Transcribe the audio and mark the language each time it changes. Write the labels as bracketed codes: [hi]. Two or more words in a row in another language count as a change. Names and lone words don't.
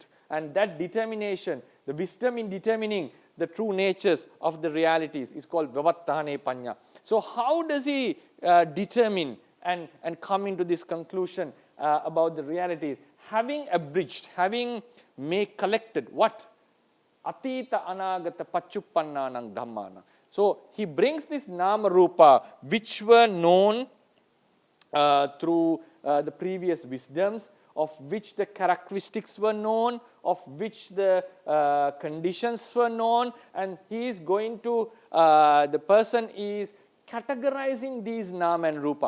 [en] And that determination, the wisdom in determining the true natures of the realities is called [pi] Vivattane Panya. [en] So how does he determine and come into this conclusion about the realities? Having abridged, having collected what? [pi] Atita anagata pachuppannanang dhammana. [en] So he brings this nama rupa which were known through the previous wisdoms, of which the characteristics were known, of which the conditions were known, and he is going to, the person is categorizing these nama and rupa.